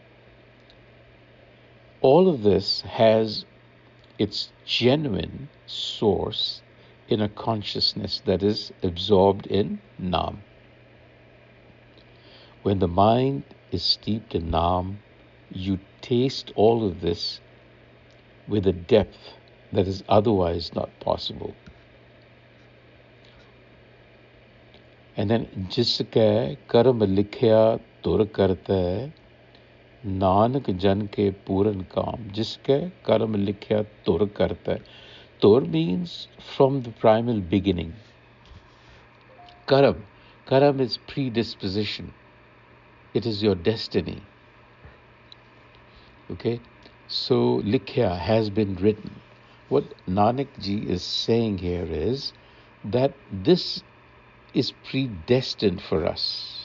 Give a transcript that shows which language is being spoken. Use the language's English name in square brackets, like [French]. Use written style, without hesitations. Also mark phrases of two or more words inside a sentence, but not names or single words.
[English] All of this has its genuine source in a consciousness that is absorbed in Naam. When the mind is steeped in Naam, you taste all of this with a depth that is otherwise not possible. And then, [Punjabi] ਜਿਸਕੇ ਕਰਮ ਲਿਖਿਆ ਤੁਰ ਕਰਤਾ, ਨਾਨਕ ਜਨ ਕੇ ਪੂਰਨ ਕਾਮ. ਜਿਸਕੇ ਕਰਮ ਲਿਖਿਆ ਤੁਰ ਕਰਤਾ. [English] Tur means from the primal beginning. Karam. Karam is predisposition. It is your destiny. Okay? So, likhya has been written. What Nanak ji is saying here is that this is predestined for us.